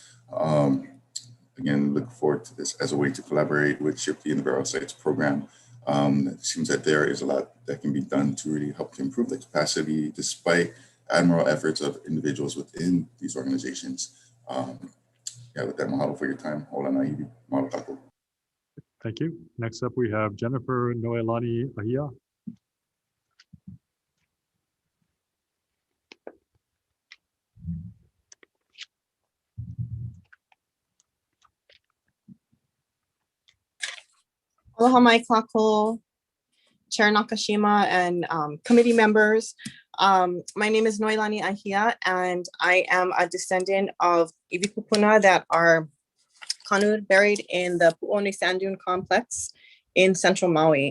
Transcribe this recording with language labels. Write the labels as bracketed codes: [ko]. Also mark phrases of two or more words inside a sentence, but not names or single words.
[en] Again, look forward to this as a way to collaborate with SHPE and the Burial Sites program It seems that there is a lot that can be done to really help to improve the capacity, despite admirable efforts of individuals within these organizations. Yeah, with that, mahalo for your time. [haw] Hola naivi, mahalo kako. [en] Thank you. Next up, we have Jennifer Noelani Ahia. [haw] Aloha mai kako, [en] Chair Nakashima and committee members. My name is Noelani Ahia, and I am a descendant of [haw] iwi kupuna [en] that are kanu buried in the Pu'oni Sand Dune Complex in central Maui.